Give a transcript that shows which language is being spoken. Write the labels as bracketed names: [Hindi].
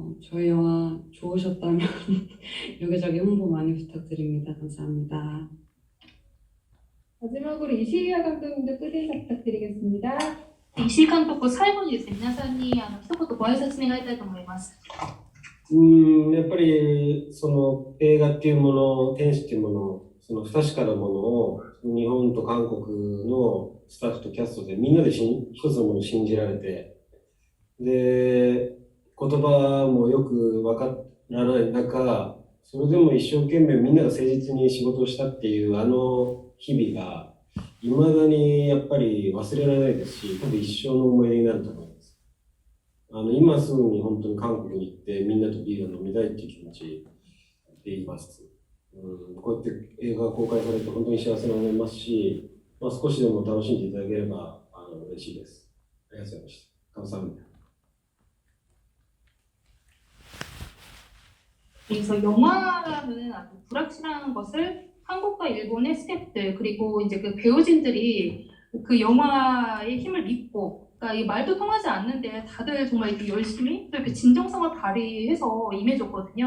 [Korean] 저희 영화 좋으셨다면 여기저기 홍보 많이 부탁드립니다. 감사합니다. 마지막으로 이시리아 감독님도 끝인사 부탁드리겠습니다. [Japanese] 石井監督、最後にですね、皆さんに一言ご挨拶願いたいと思います。やっぱりその映画っていうもの、天使っていうもの、その不確かなものを日本と韓国のスタッフとキャストでみんなで一つのものを信じられて、で、言葉もよくわからない中、それでも一生懸命みんなが誠実に仕事をしたっていうあの日々が、未だにやっぱり忘れられないですし、多分一生の思い出になると思います。今すぐに本当に韓国に行ってみんなとビールを飲みたいっていう気持ちでいます。こうやって映画が公開されて本当に幸せに思いますし、少しでも楽しんでいただければ嬉しいです。ありがとうございました。 [Korean] 감사합니다. 그래서 영화라는 아주 불확실한 것을 한국과 일본의 스태프들 그리고 이제 그 배우진들이 그 영화의 힘을 믿고, 그러니까 이 말도 통하지 않는데 다들 정말 이렇게 열심히 또 이렇게 진정성을 발휘해서 임해줬거든요.